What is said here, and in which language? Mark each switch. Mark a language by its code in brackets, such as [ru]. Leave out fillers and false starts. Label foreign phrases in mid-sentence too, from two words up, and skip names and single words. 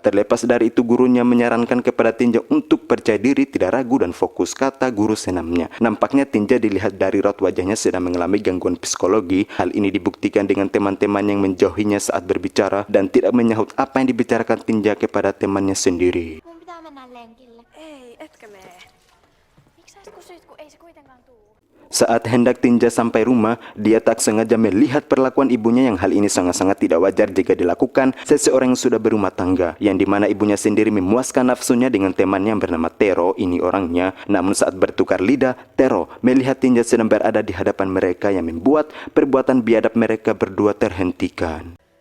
[id] Terlepas dari itu, gurunya menyarankan kepada Tinja untuk percaya diri, tidak ragu dan fokus, kata guru senamnya. Nampaknya Tinja dilihat dari raut wajahnya sedang mengalami gangguan psikologi. Hal ini dibuktikan dengan teman-teman yang menjauhinya saat berbicara dan tidak menyahut apa yang dibicarakan Tinja kepada temannya sendiri. [fi] Mun pitää mennä lenkille. Ei, etkö mene? Miksi sä kysyit, kun ei se kuitenkaan tuu? [id] Saat hendak Tinja sampai rumah, dia tak sengaja melihat perlakuan ibunya yang hal ini sangat-sangat tidak wajar jika dilakukan seseorang yang sudah berumah tangga, yang dimana ibunya sendiri memuaskan nafsunya dengan temannya yang bernama Tero. Ini orangnya. Namun saat bertukar lidah, Tero melihat Tinja sedang berada di hadapan mereka yang membuat perbuatan biadab mereka berdua terhentikan.